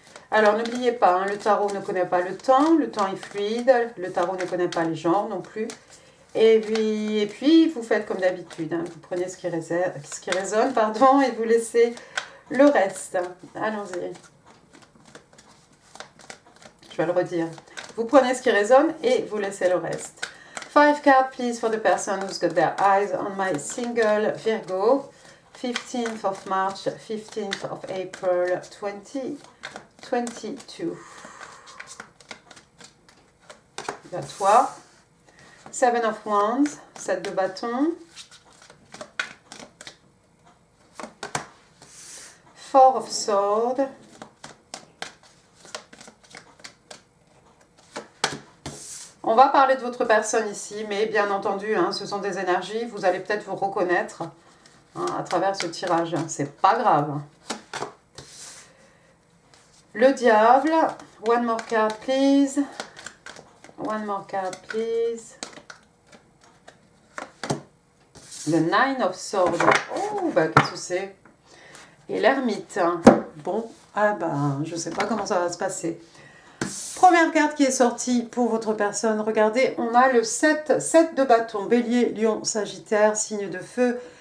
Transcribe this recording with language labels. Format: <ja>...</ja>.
<fr>Alors n'oubliez pas, hein, le tarot ne connaît pas le temps est fluide, le tarot ne connaît pas les genres non plus. Et puis vous faites comme d'habitude, hein, vous prenez ce qui résonne, pardon, et vous laissez le reste. Allons-y. Je vais le redire. Vous prenez ce qui résonne et vous laissez le reste.</fr> <en>5 cards, please, for the person who's got their eyes on my single Virgo. 15th of March, 15th of April, 2022.</en> <fr>Il y a toi. 7 of Wands, 7 de bâtons.</fr> <en>4 of Swords.</en> <fr>On va parler de votre personne ici, mais bien entendu, hein, ce sont des énergies, vous allez peut-être vous reconnaître hein, à travers ce tirage, c'est pas grave.</fr> <en>Le diable, one more card please, one more card please.</en> <fr>Le 9 of Swords, oh, bah qu'est-ce que c'est? Et l'ermite, bon, ah ben, je sais pas comment ça va se passer. Première carte qui est sortie pour votre personne, regardez, on a le 7 de bâton, bélier, lion, sagittaire, signe de feu.</fr>